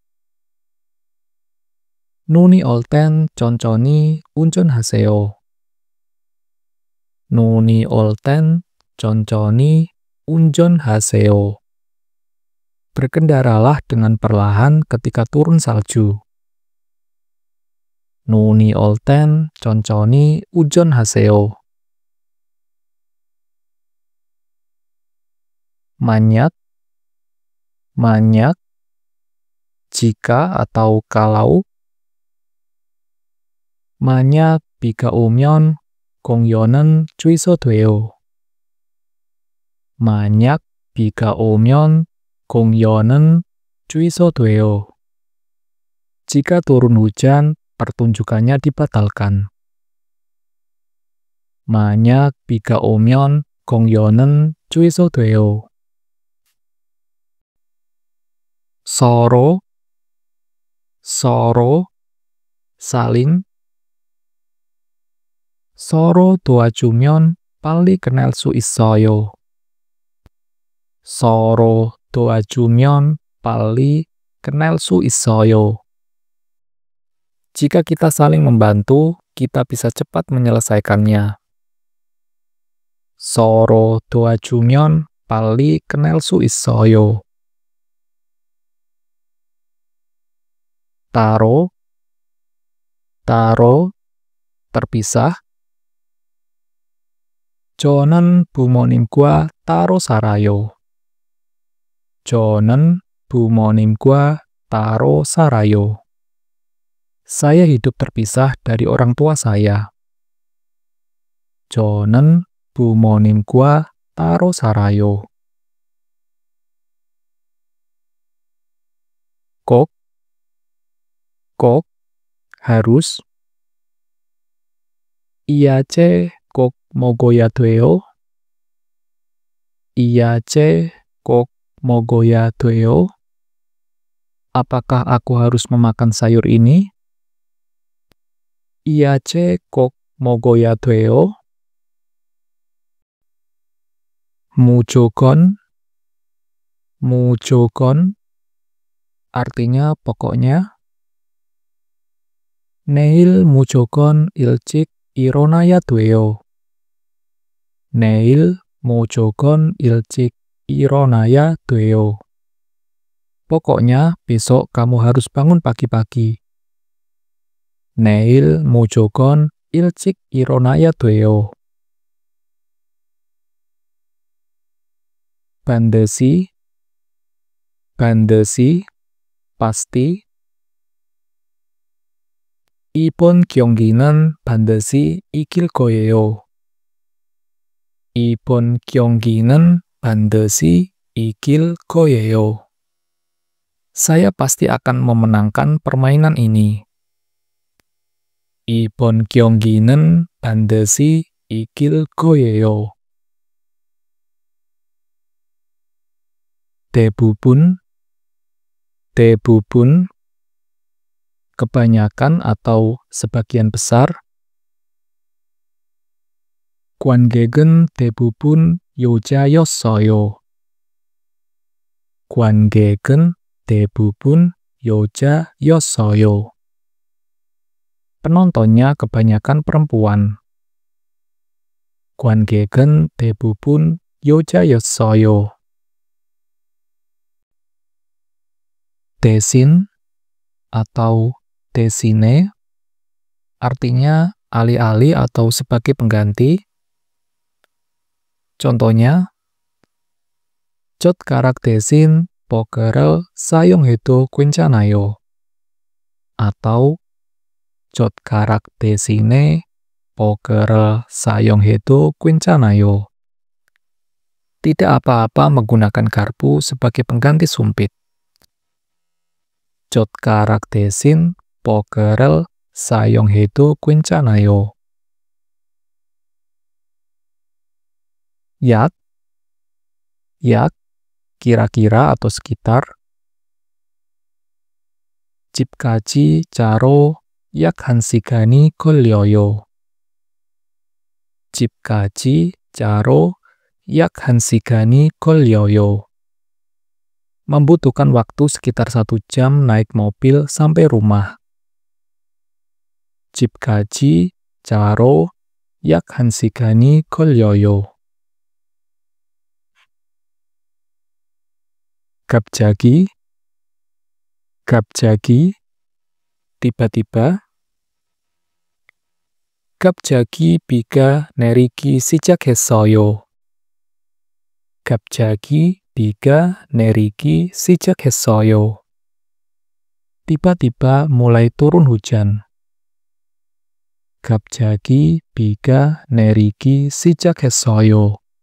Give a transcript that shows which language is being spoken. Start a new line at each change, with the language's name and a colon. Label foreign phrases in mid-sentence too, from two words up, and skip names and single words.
Korean: 눈이 올 땐 천천히 운전하세요. 눈이 올 땐 천천히 운전하세요.
Indonesian: Berkendaralah dengan perlahan ketika turun salju.
Korean: 눈이 올 땐 천천히 운전하세요.
Indonesian: Manyak, jika atau kalau.
Korean: 만약 비가 오면 공연은 취소돼요. 만약 비가 오면 공연은 취소돼요.
Indonesian: Jika turun hujan, pertunjukannya dibatalkan.
Korean: 만약 비가 오면 공연은 취소돼요.
Indonesian: 서로, saling.
Korean: 서로 도와주면 빨리 끝낼 수 있어요. 서로 도와주면 빨리 끝낼 수 있어요.
Indonesian: Jika kita saling membantu, kita bisa cepat menyelesaikannya.
Korean: 서로 도와주면 빨리 끝낼 수 있어요.
Indonesian: 따로, terpisah.
Korean: 저는 부모님과 따로 살아요. 저는 부모님과 따로 살아요.
Indonesian: Saya hidup terpisah dari orang tua saya.
Korean: 저는 부모님과 따로 살아요.
Indonesian: 꼭, harus.
Korean: 이야제 꼭 먹어야 돼요. 이야제 꼭 먹어야 돼요.
Indonesian: Apakah aku harus memakan sayur ini?
Korean: 이야제 꼭 먹어야 돼요. 무조건,
Indonesian: artinya pokoknya.
Korean: 내일 무조건 일찍 일어나야 돼요. 내일 무조건 일찍 일어나야 돼요.
Indonesian: Pokoknya besok kamu harus bangun pagi-pagi.
Korean: 내일 무조건 일찍 일어나야 돼요.
Indonesian: 반드시, pasti.
Korean: 이번 경기는 반드시 이길 거예요. 이번 경기는 반드시 이길 거예요.
Indonesian: Saya pasti akan memenangkan permainan ini.
Korean: 이번 경기는 반드시 이길 거예요. 대부분,
Indonesian: kebanyakan atau sebagian besar.
Korean: 관객은 대부분 여자였어요. 관객은 대부분 여자였어요.
Indonesian: Penontonnya kebanyakan perempuan.
Korean: 관객은 대부분 여자였어요.
Indonesian: 대신 atau 대신에 artinya alih-alih atau sebagai pengganti. Contohnya,
Korean: 젓가락 대신 포크를 사용해도 괜찮아요. atau 젓가락 대신에 포크를 사용해도 괜찮아요.
Indonesian: Tidak apa-apa menggunakan garpu sebagai pengganti sumpit.
Korean: 젓가락 대신 포크를 사용해도 괜찮아요. 약,
Indonesian: kira-kira atau sekitar.
Korean: 집까지 차로 약 1시간이 걸려요. 집까지 차로 약 1시간이 걸려요.
Indonesian: Membutuhkan waktu sekitar 1 jam naik mobil sampai rumah.
Korean: 집까지 차로 약 1시간이 걸려요. 갑자기, 갑자기,
Indonesian: tiba-tiba.
Korean: 갑자기 비가 내리기 시작했어요. 갑자기 비가 내리기 시작했어요.
Indonesian: Tiba-tiba mulai turun hujan.
Korean: 갑자기 비가 내리기 시작했어요.